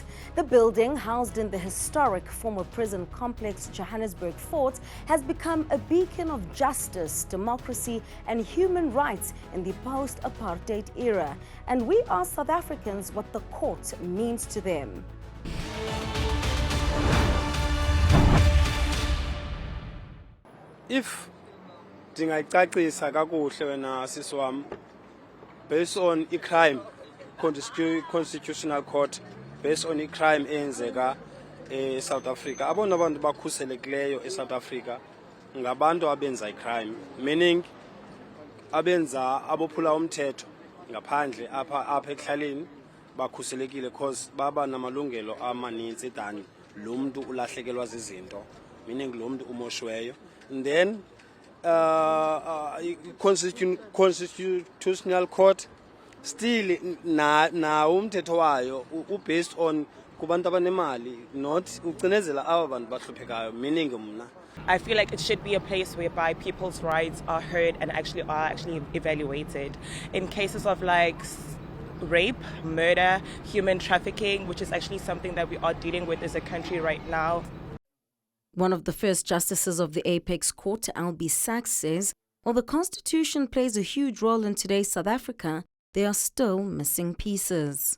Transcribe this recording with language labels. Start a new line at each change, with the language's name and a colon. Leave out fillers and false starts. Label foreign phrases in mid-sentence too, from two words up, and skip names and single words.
English: The building, housed in the historic former prison complex Johannesburg Fort, has become a beacon of justice, democracy and human rights in the post-apartheid era. And we asked South Africans what the court means to them.
Xhosa: If ndingayicacisa kakuhle wena sisi wami,
English: based on a crime, constitutional court, based on a crime
Xhosa: eyenzeka South Africa, abona abantu bakhuselekileyo South Africa ngabantu abenza crime, meaning abenza abophula umthetho ngaphandle apha ekhaleni bakhuselekile because baba namalungelo amaninzi than lo muntu ulahlekelwa zizinto, meaning lo muntu umoshweyo.
English: And then constitutional court still
Xhosa: na umthetho wayo
English: based on
Xhosa: kubantu abanemali, not ucinezela aba bantu bahluphekayo, meaning mna
English: I feel like it should be a place whereby people's rights are heard and are actually evaluated. In cases of like rape, murder, human trafficking, which is actually something that we are dealing with as a country right now. One of the first justices of the Apex Court, Albie Sachs, says, while the Constitution plays a huge role in today's South Africa, there are still missing pieces.